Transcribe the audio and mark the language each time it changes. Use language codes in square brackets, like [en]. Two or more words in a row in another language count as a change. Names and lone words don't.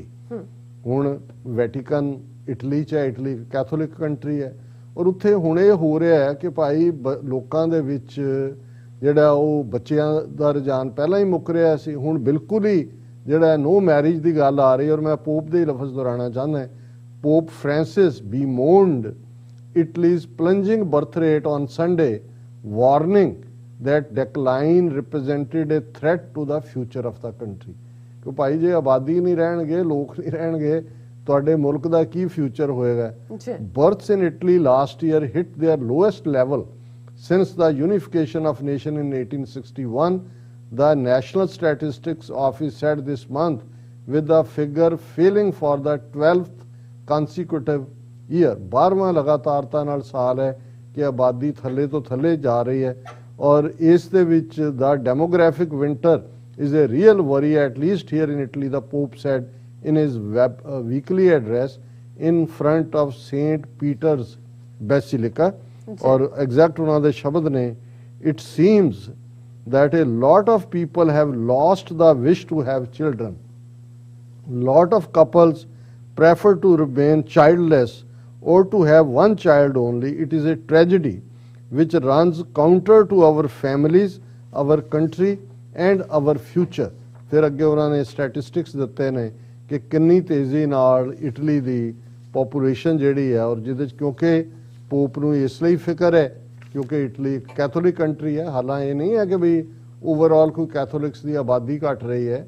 [pa] ਹੁਣ ਵੈਟੀਕਨ ਇਟਲੀ 'ਚ ਹੈ, ਇਟਲੀ [en] Catholic country [pa] ਹੈ, ਔਰ ਉੱਥੇ ਹੁਣ ਇਹ ਹੋ ਰਿਹਾ ਹੈ ਕਿ ਭਾਈ ਲੋਕਾਂ ਦੇ ਵਿੱਚ ਜਿਹੜਾ ਉਹ ਬੱਚਿਆਂ ਦਾ ਰੁਝਾਨ ਪਹਿਲਾਂ ਹੀ ਮੁੱਕ ਰਿਹਾ ਸੀ, ਹੁਣ ਬਿਲਕੁਲ ਹੀ ਜਿਹੜਾ [en] no marriage [pa] ਦੀ ਗੱਲ ਆ ਰਹੀ। ਔਰ ਮੈਂ ਪੋਪ ਦੇ ਲਫ਼ਜ਼ ਦੁਹਰਾਉਣਾ ਚਾਹੁੰਦਾ, [en] ਪੋਪ ਫ੍ਰਾਂਸਿਸ bemoaned Italy's plunging birth rate on Sunday, warning that decline represented a threat to the future of the country। [pa] ਕਿ ਭਾਈ ਜੇ ਆਬਾਦੀ ਨਹੀਂ ਰਹਿਣਗੇ, ਲੋਕ ਨਹੀਂ ਰਹਿਣਗੇ, ਤੁਹਾਡੇ ਮੁਲਕ ਦਾ ਕੀ ਫਿਊਚਰ ਹੋਏਗਾ। [en] Births in Italy last year hit their lowest level since the unification of nation in 1861, the National Statistics Office said this month, with the figure falling for the 12th consecutive year। [pa] 12ਵਾਂ ਲਗਾਤਾਰਤਾ ਨਾਲ ਸਾਲ ਹੈ ਕਿ ਆਬਾਦੀ ਥੱਲੇ ਤੋਂ ਥੱਲੇ ਜਾ ਰਹੀ ਹੈ, ਔਰ ਇਸ ਦੇ ਵਿੱਚ ਦਾ [en] demographic winter is a real worry, at least here in Italy, the Pope said in his weekly address in front of St. Peter's Basilica। [pa] और exact ਉਹਨਾਂ ਦੇ ਸ਼ਬਦ ਨੇ, [en] it seems that a lot of people have lost the wish to have children। Lot of couples prefer to remain childless or to have one child only। It is a tragedy which runs counter to our families, our country and our future। [pa] ਫਿਰ ਅੱਗੇ ਉਹਨਾਂ ਨੇ ਸਟੈਟਿਸਟਿਕਸ ਦਿੱਤੇ ਨੇ ਕਿ ਕਿੰਨੀ ਤੇਜ਼ੀ ਨਾਲ ਇਟਲੀ ਦੀ ਪੋਪੂਲੇਸ਼ਨ ਜਿਹੜੀ ਹੈ, ਔਰ ਜਿਹਦੇ 'ਚ ਕਿਉਂਕਿ ਪੋਪ ਨੂੰ ਇਸ ਲਈ ਫਿਕਰ ਹੈ ਕਿਉਂਕਿ ਇਟਲੀ ਇੱਕ [en] Catholic country [pa] ਹੈ। ਹਾਲਾਂਕਿ ਇਹ ਨਹੀਂ ਹੈ ਕਿ ਵੀ ਓਵਰਆਲ ਕੋਈ ਕੈਥੋਲਿਕਸ ਦੀ ਆਬਾਦੀ ਘਟ ਰਹੀ ਹੈ।